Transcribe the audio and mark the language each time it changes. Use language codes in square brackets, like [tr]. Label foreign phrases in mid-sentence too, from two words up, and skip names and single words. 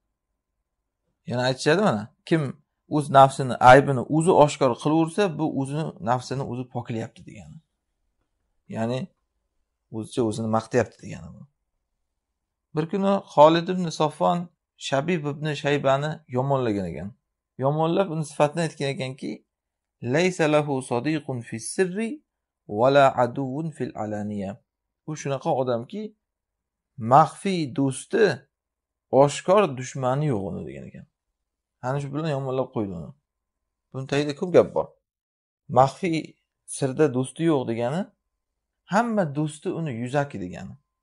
[uz] Yana aytishadi mana, kim o'z nafsini aybini o'zi oshkor qilaversa, bu o'zini nafsini o'zi poklayapti degani. Ya'ni o'zicha o'zini maqtayapti degani bu. Bir kuni Xolid ibn Safvon Shabib ibn Shaybani yomonlagan ekan. Yomonlab uni sifatini aytgan ekanki, [ar] ليس له صديق في السر ولا عدو في العلانية. [uz] Bu shunaqa odamki, maxfiy do'sti, oshkor dushmani yo'q uni degan ekan. Ana shu bilan yomonlab qo'ydi uni. Buni tagida ko'p gap bor. Maxfiy sirda do'sti yo'q degani, hamma do'sti uni yuzaki degani.